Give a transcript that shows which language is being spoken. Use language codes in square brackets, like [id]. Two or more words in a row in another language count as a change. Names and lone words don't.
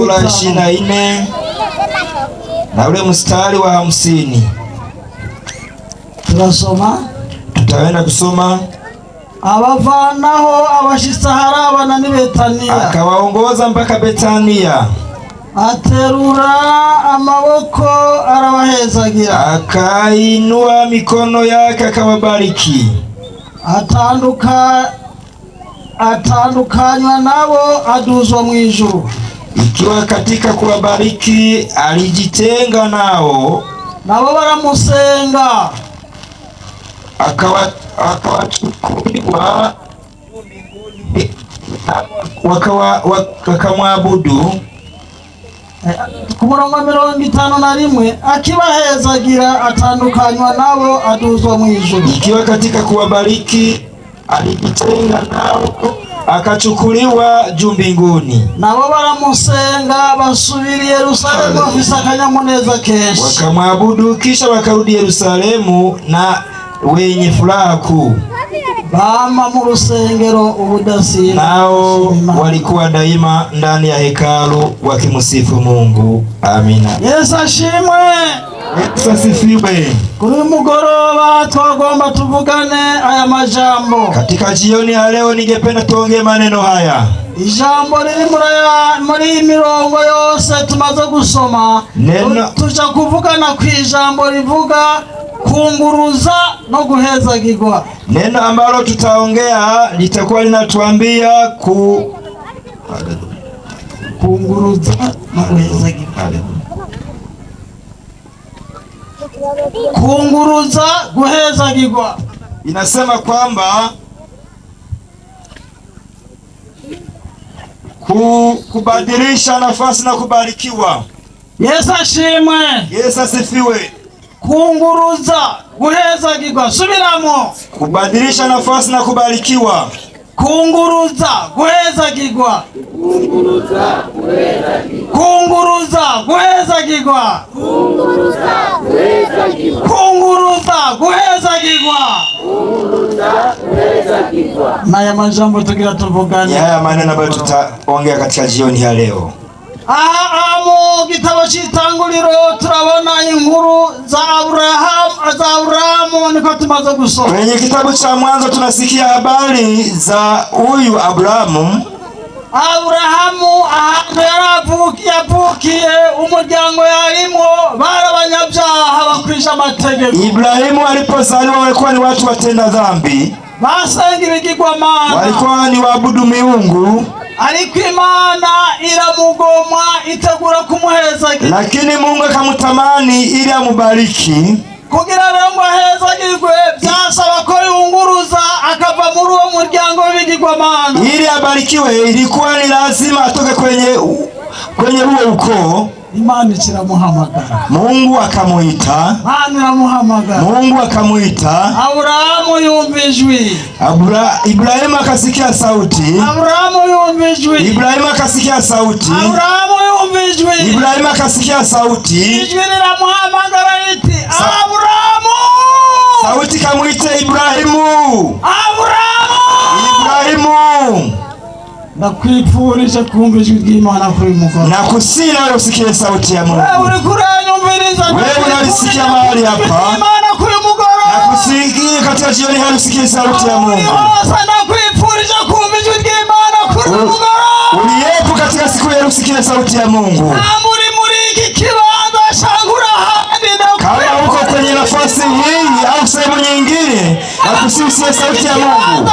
[sw] Sura 24 na ule mstari wa 50. [rn] Turasoma. [sw] Tutaenda kusoma. [rn] Abavanaho abashitsa harabana ni Betania, [sw] akawaongoza mpaka Betania, [rn] aterura amaboko arabahezagira, [sw] akainua mikono yake akawabariki. [rn] Atandukanywa nabo aduzwa mu ijuru. [sw] Ikiwa katika kuwabariki alijitenga nao, [rn] nabo baramusenga, [sw] akawachukuliwa wakamwabudu. [rn] Ku murongo wa 51, akibahezagira atandukanywa nabo aduzwa mu ijuru. [sw] Ikiwa katika kuwabariki alijitenga nao, akachukuliwa juu mbinguni. [rn] Nabo baramusenga basubira i Yerusalemu bafise akanyamuneza kenshi, [sw] wakamwabudu, kisha wakarudi Yerusalemu na wenye furaha kuu. [rn] bama mu rusengero ubudasiba, [sw] nao walikuwa daima ndani ya hekalu wakimsifu Mungu. Amina. [rn] Yesu ashimwe. [sw] Yesu asifiwe. [rn] Kuri mugoroba twagomba tuvugane aya majambo. [sw] Katika jioni ya leo ningependa tuongee maneno haya. [rn] Ijambo riri muri mirongo yose tumaze gusoma, tuja kuvugana ku ijambo rivuga kunguruza no guhezagirwa. [sw] Neno ambalo tutaongea litakuwa linatuambia [rn] kunguruza no guhezagirwa. Kunguruza, guhezagirwa. [sw] Inasema kwamba kubadilisha nafasi na kubarikiwa. [rn] Yesu ashimwe. [sw] Yesu asifiwe. [rn] Kunguruza, guhezagirwa. Subiramo. [sw] Kubadilisha nafasi na kubarikiwa. [rn] Kunguruza, guhezagirwa. Kunguruza, guhezagirwa. Kunguruza, guhezagirwa. Kunguruza, guhezagirwa. Kunguruza, guhezagirwa. Kunguruza, guhezagirwa. Naya majambo tugira tuvugane. [sw] Haya maneno ambayo tutaongea katika jioni ya leo. [rn] Aha, mu gitabo cy'Itanguriro turabona inkuru za Aburahamu niko tumaze gusoma. [sw] Kwenye kitabu cha Mwanzo tunasikia habari za huyu Abrahamu. [rn] Aburahamu ahantu yavukiye umuryango yarimo barabanyabyaha bakwisha amategeko. [sw] Ibrahimu alipozaliwa walikuwa ni watu watenda dhambi, [rn] basenga ibigirwamana, [sw] walikuwa ni waabudu miungu, [rn] ariko Imana iramugomwa itegura kumuhezagira. [sw] lakini Mungu akamutamani ili amubariki. [rn] Kugira ngo ahezagirwe byasaba ko yunguruza akava muri uwo muryango w'ibigirwamana. [sw] Ili abarikiwe ilikuwa ni lazima atoke kwenye huo ukoo. [rn] Imana ikiramuhamagara, [sw] Mungu akamuita. Mungu akamuita. [rn] Aburahamu yumva ijwi. [sw] Ibrahimu akasikia sauti. [rn] Aburahamu yumva ijwi. [sw] Ibrahimu akasikia sauti. [rn] Aburahamu yumva ijwi. [sw] Ibrahimu akasikia sauti. [rn] Ijwi liramuhamagara riti Aburahamu. [sw] Sauti kamuita Ibrahimu. [rn] Aburahamu. [sw] Ibrahimu. [rn] Nakwifurije kumva ijwi ry'Imana kuri mugoroba. [sw] Nakusina wewe usikie sauti ya Mungu. [rn] Wewe uri kuranyumviriza. [sw] Wewe unalisikia mahali hapa. [rn] Imana kuri mugoroba. [sw] Nakusikia katika jioni hii usikie sauti ya Mungu. [rn] Nakwifurije kumva ijwi ry'Imana kuri mugoroba. [sw] Uliyepo katika siku ya usikie sauti ya Mungu. [rn] Muri iki kibanza shangura [sw] hadi na kama uko kwenye nafasi hii au sehemu nyingine, nakusikia sauti ya Mungu.